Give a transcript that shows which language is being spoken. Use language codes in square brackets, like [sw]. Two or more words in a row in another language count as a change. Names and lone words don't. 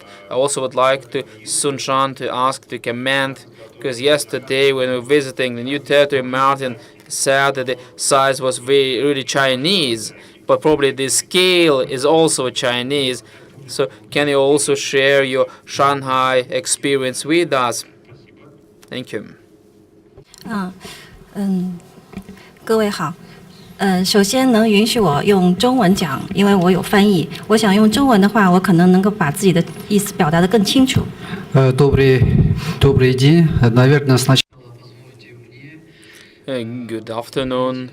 [en] I also would like to Shan to ask to comment, because yesterday when we were visiting the new territory, Martin said that the size was really Chinese, but probably the scale is also Chinese. So can you also share your Shanghai experience with us? Thank you. [zh] 各位好。首先能允许我用中文讲，因为我有翻译。我想用中文的话，我可能能够把自己的意思表达得更清楚。 [ru] Добрый день. Наверное, сначала позвольте мне [en] Good afternoon.